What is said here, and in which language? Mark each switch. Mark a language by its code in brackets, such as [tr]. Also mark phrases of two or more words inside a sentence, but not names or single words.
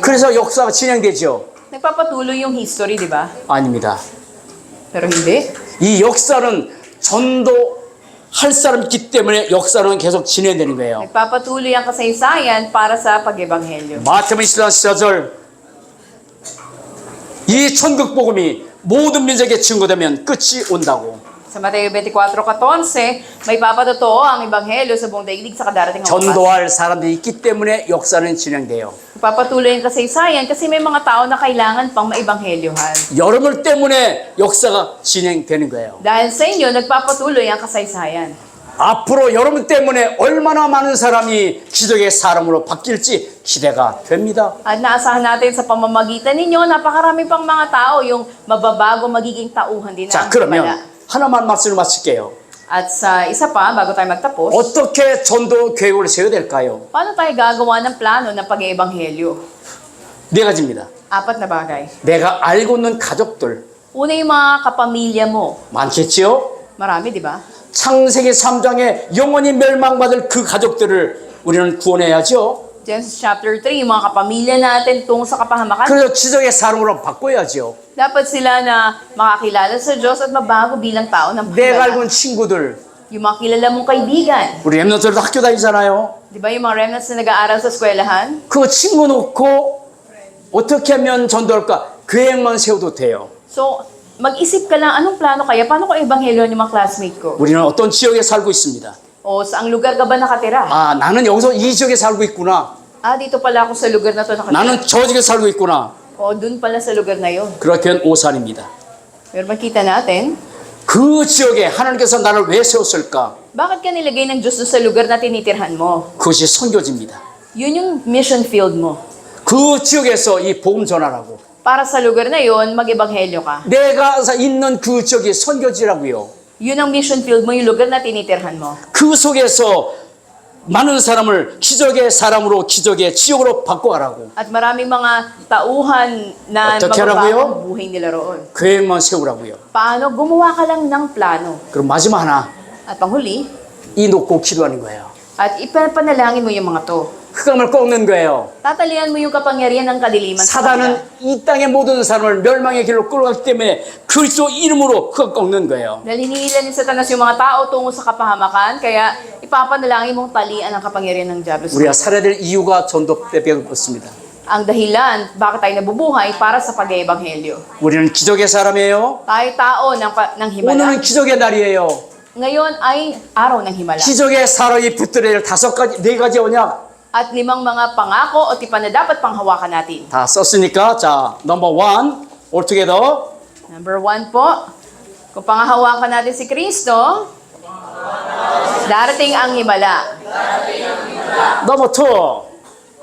[ko] 그래서 역사가 진행되죠. [tl] Nagpapatuloy yung history, di ba? [ko] 아닙니다. [tl] Pero hindi. [ko] 이 역사는 전도할 사람 있기 때문에 역사는 계속 진행되는 거예요. [tl] Nagpapatuloy ang kasaysayan para sa pag-eebanghelyo. [ko] 마태복음 14절 이 천국 복음이 모든 민족에 증거되면 끝이 온다고. [tl] Sa Mateo 24:14, may papatotoo ang ebanghelyo sa buong daigdig sa kadarating ang wakas. [ko] 전도할 사람들이 있기 때문에 역사는 진행돼요. [tl] Papatuloy ang kasaysayan kasi may mga tao na kailangan pang maebanghelyohan. [ko] 여러분 때문에 역사가 진행되는 거예요. [tl] Dahil sa inyo, nagpapatuloy ang kasaysayan. [ko] 앞으로 여러분 때문에 얼마나 많은 사람이 기적의 사람으로 바뀔지 기대가 됩니다. [tl] At naasahan natin sa pamamagitan ninyo, napakarami pang mga tao yung mababago magiging tauhan din [ko] 자, [tl] ng himala. [ko] 그러면 하나만 말씀을 마칠게요. [tl] At sa isa pa, bago tayo magtapos, [ko] 어떻게 전도 계획을 세워야 될까요? [tl] paano tayo gagawa ng plano ng pag-eebanghelyo? [ko] 네 가지입니다. [tl] 4 na bagay. [ko] 내가 알고 있는 가족들 [tl] Una yung mga kapamilya mo. [ko] 많겠지요? [tl] Marami, di ba? [ko] 창세기 3장에 영원히 멸망받을 그 가족들을 우리는 구원해야죠. [tl] Genesis chapter 3, yung mga kapamilya natin tungo sa kapahamakan. [ko] 그래서 기적의 사람으로 바꿔야죠. [tl] Dapat sila na makakilala sa Diyos at mabago bilang tao ng [ko] 내가 알고 있는 [tl] himala. [ko] 친구들, [tl] Yung mga kilala mong kaibigan. [ko] 우리 랩런트들도 학교 다니잖아요. [tl] Di ba yung mga remnants na nag-aaral sa eskwelahan? [ko] 그 친구 놓고 어떻게 하면 전도할까? 계획만 세워도 돼요. [tl] So, mag-isip ka lang, anong plano kaya? Paano ko ebanghelyohan yung mga classmate ko? [ko] 우리는 어떤 지역에 살고 있습니다. [tl] O saang lugar ka ba nakatira? [ko] 아, 나는 여기서 이 지역에 살고 있구나. [tl] Dito pala ako sa lugar na to nakatira. [ko] 나는 저 지역에 살고 있구나. [tl] O, dun pala sa lugar na yun. [ko] 그렇게 한 오산입니다. [tl] Pero makita natin, [ko] 그 지역에 하나님께서 나를 왜 세웠을까? [tl] bakit ka nilagay ng Diyos dun sa lugar na tinitirhan mo? [ko] 그것이 선교지입니다. [tl] Yun yung [en] mission field [tl] mo. [ko] 그 지역에서 이 복음 전하라고. [tl] Para sa lugar na yun, mag-ebanghelyo ka. [ko] 내가 있는 그 지역이 선교지라고요. [tl] Yun ang [en] mission field [tl] mo, yung lugar na tinitirhan mo. [ko] 그 속에서 많은 사람을 기적의 사람으로 기적의 지역으로 바꿔가라고. [tl] At maraming mga tauhan na [ko] 어떻게 [tl] magbabago [ko] 하라고요? [tl] ang buhay nila roon. [ko] 계획만 세우라고요. [tl] Paano? Gumawa ka lang ng plano. [ko] 그럼 마지막 하나, [tl] At panghuli, [ko] 이 놓고 기도하는 거예요. [tl] at ipapanalangin mo yung mga to. [ko] 흑암을 꺾는 거예요. [tl] Tatalian mo yung kapangyarihan ng kadiliman sa [ko] 사단은 [tl] kanila. [ko] 이 땅의 모든 사람을 멸망의 길로 끌어가기 때문에 그리스도 이름으로 흑암 꺾는 거예요. [tl] Dahil hinihilan ni Satanas yung mga tao tungo sa kapahamakan, kaya ipapanalangin mong talian ang kapangyarihan ng Diablo. [ko] 우리가 살아야 될 이유가 전도 때문에 그렇습니다. [tl] Ang dahilan, bakit tayo nabubuhay para sa pag-eebanghelyo. [ko] 우리는 기적의 사람이에요. [tl] Tayo tao ng himala. [ko] 오늘은 기적의 날이에요. [tl] Ngayon ay araw ng himala. [ko] 기적의 사람이 붙들어야 될 5가지, 4가지 언약 [tl] At 5 mga pangako o tipan na dapat panghawakan natin. [ko] 다 썼으니까 자, 넘버 1, [en] all together. [tl] Number 1 po, kung panghahawakan natin si Kristo, darating ang himala. [ko] 넘버 2,